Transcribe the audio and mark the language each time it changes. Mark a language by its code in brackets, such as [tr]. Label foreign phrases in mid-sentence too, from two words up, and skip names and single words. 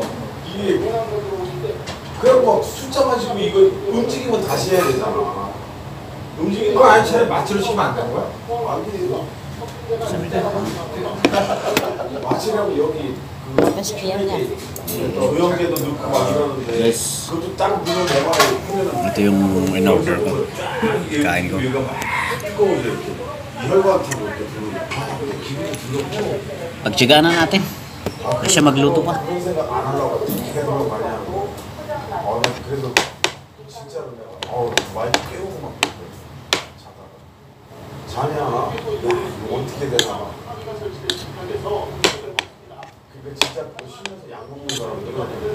[ko] 이게 그냥 막 숫자만 지고 이거 움직이면 다시 해야 되잖아. 움직이는 그거 아니 차라리 마취를 시키면 안 되는 거야? 아니 마취라고 여기 조영계도 넣고 막 이러는데 [en] Yes. [ko] 그것도 딱 누르면 내가 하면은 [tl] Ito yung in-order ko. Kain ko. [ko] 여기가 막 뜨거워져 이렇게 혈관 타고 이렇게 들어오고 기분이 들었고 [tl] Pagtsagaan na natin. Kasi siya magluto pa. [ko] 그런 생각 안 하려고 계속 많이 하고 그래서 진짜로 내가 와이프 깨우고 막 자다가 자냐 야 이거 어떻게 되나 그러니까 진짜 쉬면서 약 먹는 사람들은